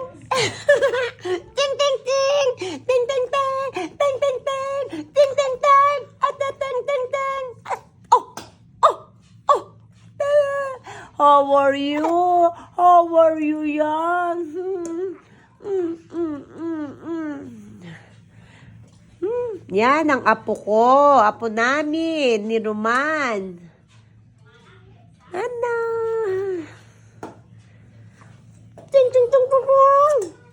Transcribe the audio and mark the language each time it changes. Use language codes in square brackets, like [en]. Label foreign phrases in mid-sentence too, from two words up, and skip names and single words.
[en] Ting ting ting! Ting ting ting! Ting ting ting! Ting ting ting! At ting ting ting! Oh! Oh! Oh! How are you? How are you, [tl] yan? Yan ang apo ko. Apo namin ni Roman. Ano? Ting ting ting ting ting!